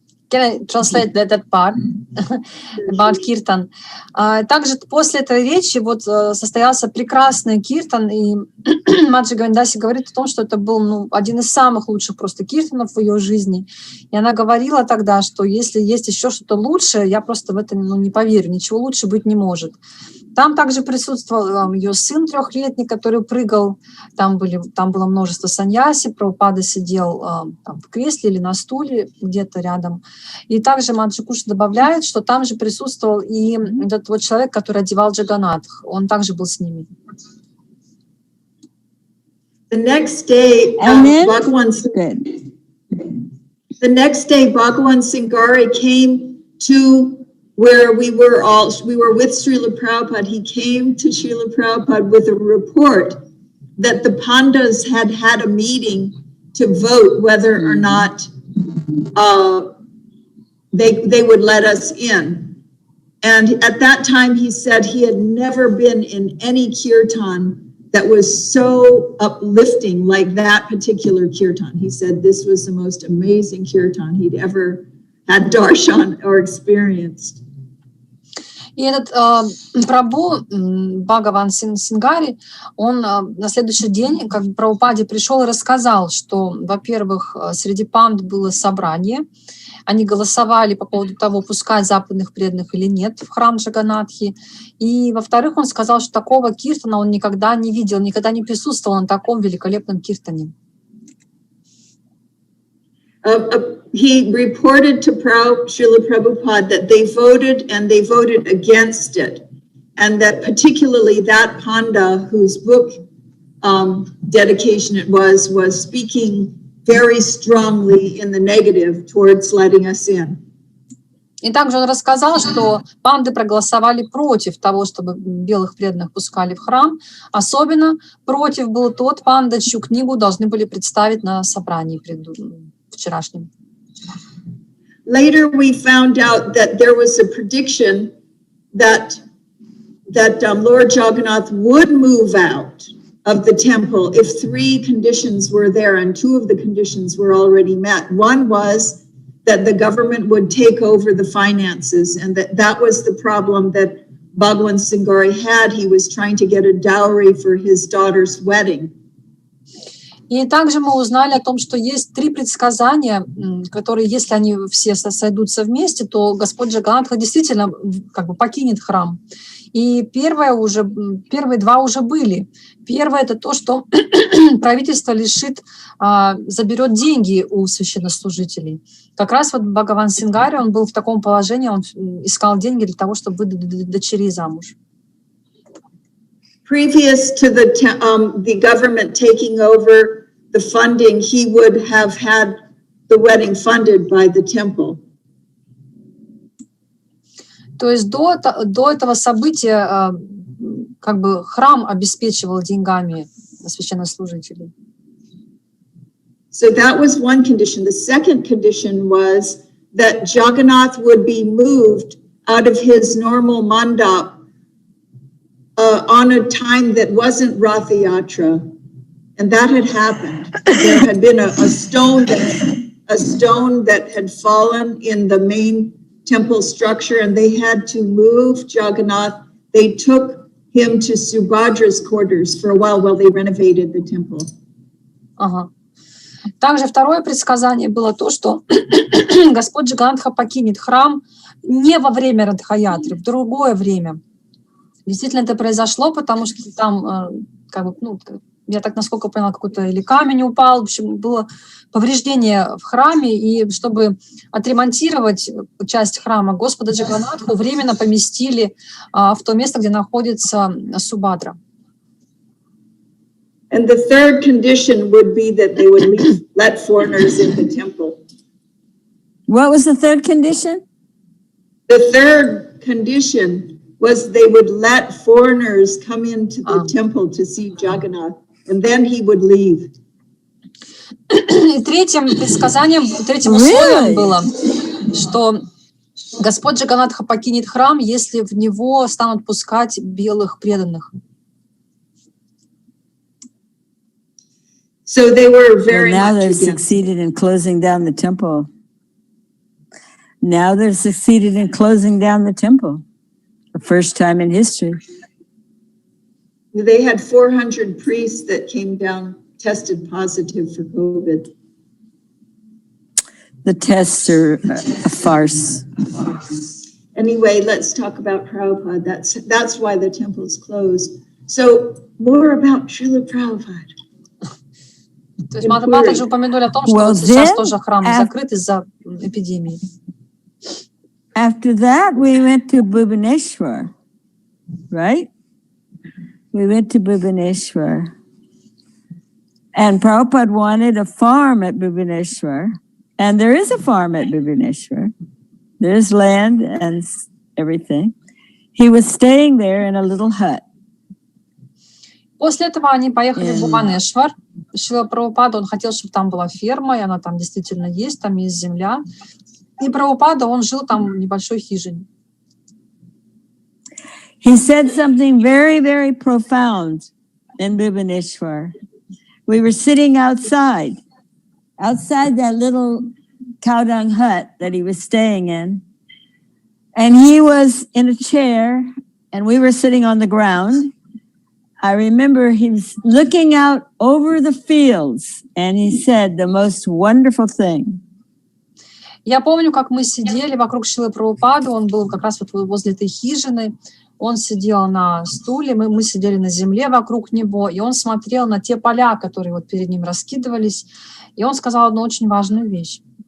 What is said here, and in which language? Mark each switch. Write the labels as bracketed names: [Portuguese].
[English] Can I translate that part about Kirtan? [Russian] Также после этой речи вот состоялся прекрасный Киртан, и Маджи Говиндаси говорит о том, что это был один из самых лучших просто Киртанов в ее жизни. И она говорила тогда, что если есть еще что-то лучшее, я просто в это не поверю, ничего лучше быть не может. Там также присутствовал ее сын 3-летний, который прыгал, там было множество саньяси, Прабхупада сидел там в кресле или на стуле где-то рядом. И также Маджи Куша добавляет, что там же присутствовал и этот вот человек, который одевал Джаганатх, он также был с ними. [English] The next day, Bhagavan Singari came to where we were with Srila Prabhupada. He came to Srila Prabhupada with a report that the Pandas had a meeting to vote whether or not they would let us in. And at that time he said he had never been in any kirtan that was so uplifting like that particular kirtan. He said this was the most amazing kirtan he'd ever had darshan or experienced. [Russian] И этот Прабху, Бхагаван Сингари, он на следующий день, как Прабхупаде пришел и рассказал, что, во-первых, среди панд было собрание, они голосовали по поводу того, пускать западных преданных или нет в храм Джаганатхи. И, во-вторых, он сказал, что такого киртана он никогда не видел, никогда не присутствовал на таком великолепном киртане. [English] He reported to Srila Prabhupada that they voted and they voted against it. And that particularly that Panda, whose book dedication it was speaking very strongly in the negative towards letting us in. [Russian] И также он рассказал, что панды проголосовали против того, чтобы белых преданных пускали в храм. Особенно против был тот панда, чью книгу должны были представить на собрании вчерашнем. [English] Later we found out that there was a prediction that Lord Jagannath would move out of the temple if 3 conditions were there, and 2 of the conditions were already met. One was that the government would take over the finances, and that was the problem that Bhagavan Singari had. He was trying to get a dowry for his daughter's wedding. [Russian] И также мы узнали о том, что есть 3 предсказания, которые, если они все сойдутся вместе, то Господь Джаганатха действительно покинет храм. И первые 2 уже были. Первое — это то, что правительство заберет деньги у священнослужителей. Как раз вот Бхагаван Сингари, он был в таком положении, он искал деньги для того, чтобы выдать дочерей замуж. [English] Previous to the government taking over the funding, he would have had the wedding funded by the temple. [Russian] То есть до этого события храм обеспечивал деньгами священнослужителей. [English] So that was one condition. The second condition was that Jagannath would be moved out of his normal mandap on a time that wasn't Ratha Yatra, and that had happened. There had been a stone that had fallen in the main temple structure, and they had to move Jagannath. They took him to Subhadra's quarters for a while they renovated the temple. [Russian] Ага. Также второе предсказание было то, что Господь Джаганатха покинет храм не во время Радха-ятры, в другое время. Действительно, это произошло, потому что там, я так насколько поняла, какой-то или камень упал, в общем, было повреждение в храме, и чтобы отремонтировать часть храма, Господа Джаганатху временно поместили в то место, где находится Субхадра. [English] And the third condition would be that they would let foreigners in the temple. What was the third condition? The third condition was they would let foreigners come into the temple to see Jagannath, and then he would leave. [Russian] И третьим предсказанием, третьим условием было, что Господь Джаганатха покинет храм, если в него станут пускать белых преданных. [English] So they were very Now much they've against it. succeeded in closing down the temple. Now they've succeeded in closing down the temple. The first time in history. They had 400 priests that came down, tested positive for COVID. The tests are a farce. Anyway, let's talk about Prabhupada. That's why the temple's closed. So more about Srila Prabhupada. [Russian] То есть мы также упомянули о том, что вот сейчас тоже храм закрыт из-за эпидемии. [English] After that, we went to Bhubaneswar, right? We went to Bhubaneswar. And Prabhupada wanted a farm at Bhubaneswar. And there is a farm at Bhubaneswar. There's land and everything. He was staying there in a little hut. [Russian] После этого они поехали в Бхубанешвар. Шрила Прабхупада, он хотел, чтобы там была ферма, и она там действительно есть, там есть земля. И Прабхупада, он жил там в небольшой хижине. [English] He said something very, very profound in Bhubaneswar. We were sitting outside that little cow dung hut that he was staying in. And he was in a chair, and we were sitting on the ground. I remember he was looking out over the fields, and he said the most wonderful thing. [Russian] Я помню, как мы сидели вокруг Шрилы Прабхупады, он был как раз вот возле этой хижины, он сидел на стуле, мы сидели на земле вокруг него, и он смотрел на те поля, которые вот перед ним раскидывались, и он сказал одну очень важную вещь.